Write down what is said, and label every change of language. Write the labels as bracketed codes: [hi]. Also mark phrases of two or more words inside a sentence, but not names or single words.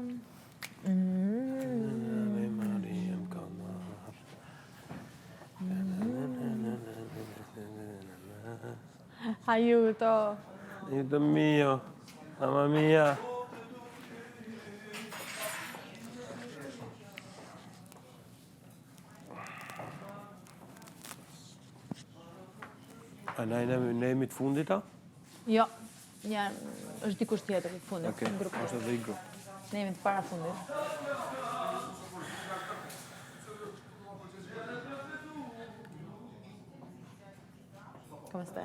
[sq] Me Mariam Kanar. [it] Aiuto! Aiuto mio, mamma mia. [sq] A na ne jemi të fundit ta? Jo, është dikush tjetër i fundit, Okej, në grup. është edhe i grup. Ne jemi të para fundit. [it] Come stai?